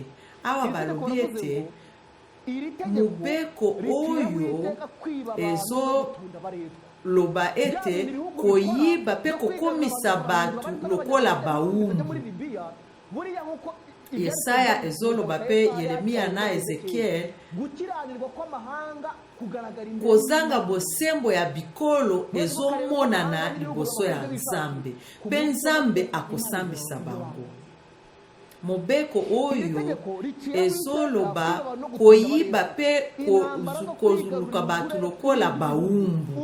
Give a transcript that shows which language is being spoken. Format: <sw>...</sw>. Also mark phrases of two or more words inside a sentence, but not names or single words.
<ln>Awa balobi ete mobeko oyo ezo loba ete koyiba pe kokomisa batu lokola baumbu. Yesaya ezoloba pe Yeremia na Ezekiel</ln> <rw>gukiranirwa kw'amahanga kugaragara imbere</rw> <ln>kozanga bosembo ya bikolo ezomonana liboso ya Nzambe pe Nzambe akosambisa bango. Mobeko oyo ezoloba koyiba pe kozuluka batu lokola baumbu.</ln>